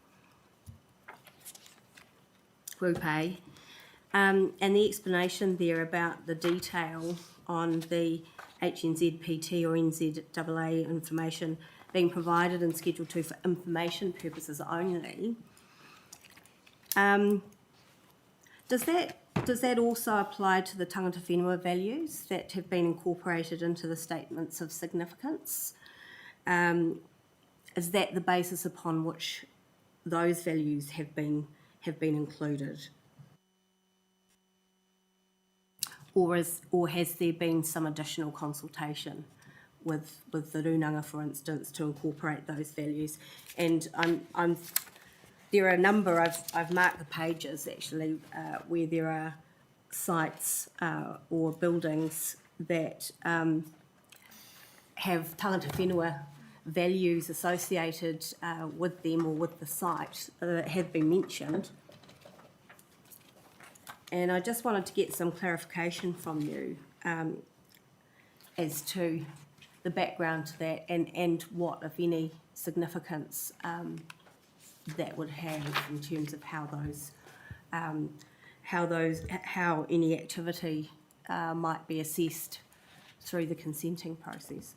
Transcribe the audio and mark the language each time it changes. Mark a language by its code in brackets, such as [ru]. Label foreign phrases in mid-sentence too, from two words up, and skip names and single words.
[en] Group A, and the explanation there about the detail on the HNZPT or NZAA information being provided in Schedule 2 for information purposes only. Does that also apply to the [mi] tangata whenua [en] values that have been incorporated into the statements of significance? Is that the basis upon which those values have been included? Or has there been some additional consultation with the Runanga, for instance, to incorporate those values? And there are a number, I've marked the pages actually, where there are sites or buildings that have [mi] tangata whenua [en] values associated with them or with the site that have been mentioned. And I just wanted to get some clarification from you as to the background to that and what, if any, significance that would have in terms of how any activity might be assessed through the consenting process.